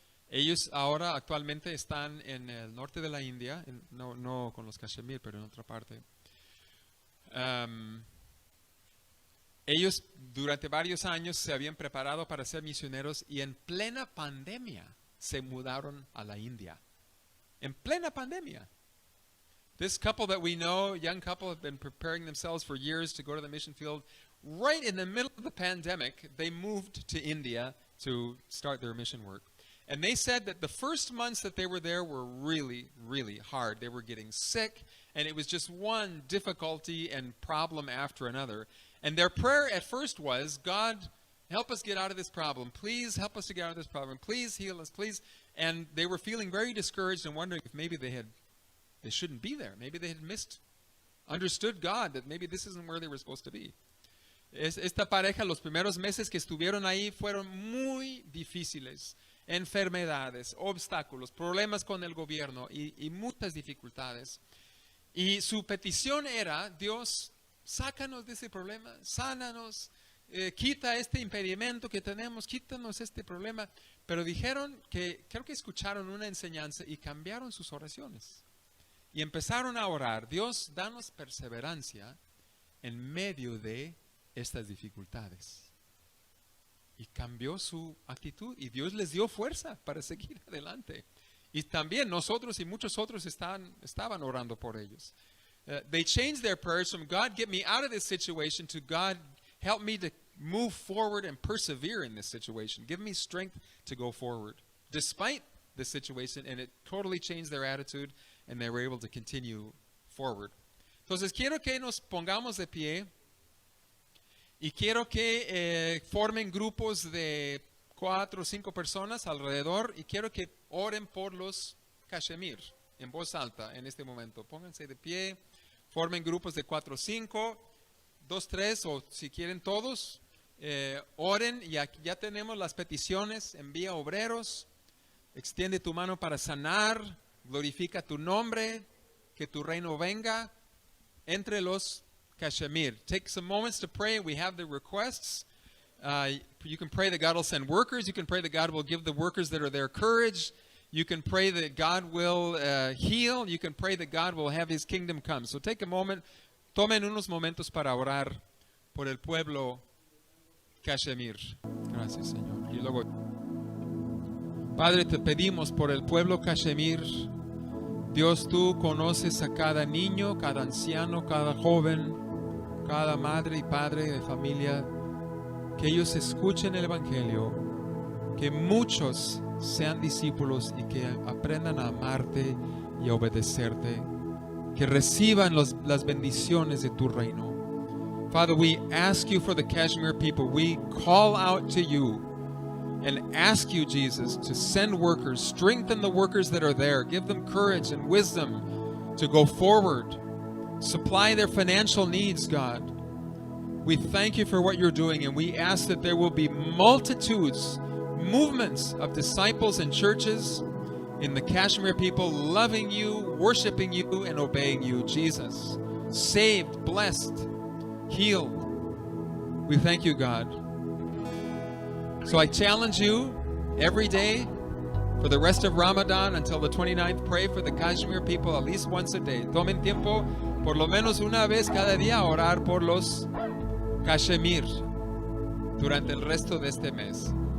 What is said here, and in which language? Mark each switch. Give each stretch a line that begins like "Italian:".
Spanish: Ellos ahora actualmente están en el norte de la India, no con los Kashmir, pero en otra parte. Ellos durante varios años se habían preparado para ser misioneros y en plena pandemia se mudaron a la India. En plena pandemia.
English: This couple that we know, young couple, have been preparing themselves for years to go to the mission field. Right in the middle of the pandemic, they moved to India to start their mission work. And they said that the first months that they were there were really, really hard. They were getting sick, and it was just one difficulty and problem after another. And their prayer at first was, God, help us get out of this problem. Please help us to get out of this problem. Please heal us, please. And they were feeling very discouraged and wondering if maybe they shouldn't be there. Maybe they had understood God, that maybe this isn't where they were supposed to be.
Spanish: Esta pareja, los primeros meses que estuvieron ahí fueron muy difíciles. Enfermedades, obstáculos, problemas con el gobierno y muchas dificultades. Y su petición era, Dios, sácanos de ese problema, sánanos, quita este impedimento que tenemos, quítanos este problema. Pero dijeron creo que escucharon una enseñanza y cambiaron sus oraciones. Y empezaron a orar, Dios, danos perseverancia en medio de estas dificultades. Y cambió su actitud y Dios les dio fuerza para seguir adelante. Y también nosotros y muchos otros estaban orando por ellos.
English: They changed their prayers from God, get me out of this situation, to God, help me to move forward and persevere in this situation. Give me strength to go forward. Despite the situation, and it totally changed their attitude and they were able to continue forward.
Spanish: Entonces quiero que nos pongamos de pie. Y quiero que formen grupos de 4 o 5 personas alrededor y quiero que oren por los Kashmir en voz alta en este momento. Pónganse de pie, formen grupos de 4 o 5, 2, 3 o si quieren todos, oren y aquí ya tenemos las peticiones. Envía obreros, extiende tu mano para sanar, glorifica tu nombre, que tu reino venga entre los Kashmir.
English: Take some moments to pray. We have the requests. You can pray that God will send workers. You can pray that God will give the workers that are there courage. You can pray that God will heal. You can pray that God will have His kingdom come. So take a moment.
Spanish: Tomen unos momentos para orar por el pueblo Kashmir. Gracias, Señor. Y luego, Padre, te pedimos por el pueblo Kashmir. Dios, tú conoces a cada niño, cada anciano, cada joven, cada madre y padre de familia, que ellos escuchen el Evangelio, que muchos sean discípulos y que aprendan a amarte y a obedecerte, que reciban las bendiciones de tu reino.
English: Father, we ask you for the Kashmir people. We call out to you and ask you, Jesus, to send workers, strengthen the workers that are there, give them courage and wisdom to go forward, supply their financial needs, God. We thank you for what you're doing, and we ask that there will be multitudes movements of disciples and churches in the Kashmir people loving you, worshiping you, and obeying you, Jesus. Saved, blessed, healed. We thank you, God. So I challenge you every day for the rest of Ramadan until the 29th, pray for the Kashmir people at least once a day.
Spanish: Tomen tiempo, por lo menos una vez cada día, a orar por los Kashmir durante el resto de este mes.